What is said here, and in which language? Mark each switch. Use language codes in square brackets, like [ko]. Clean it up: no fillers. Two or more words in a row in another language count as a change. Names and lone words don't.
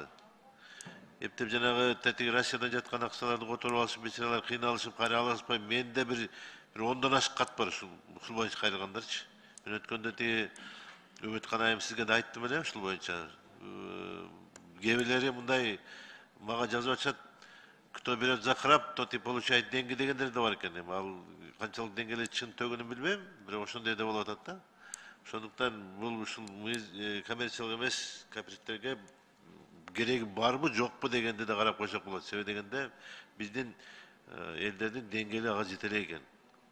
[ky] Эптеп жанагы тетиги Россиядан жаткан акчаларды которуп алышып, бечаралар кыйналышып, кайра ала алышпай, менде бир 10дон ашык кат бар ушул боюнча кайрылгандарчы. Мен өткөндө тиги Үмүткан айым сизге да айттым эле ушул боюнча. Кээ бирлери мындай мага жазып атышат, [ru] кто берет за храп, тот и получает деньги [ky] дегендер да бар экен. Ал канчалык деңгээлде чын төгүнүн билбейм, бирок ошондой да болуп атат да. Ошондуктан бул ушул коммерциялык эмес кооперативтерге кереги барбы, жокпу дегенди да карап койсок болот. Себеби дегенде биздин элдердин деңгээли ага жете элек экен.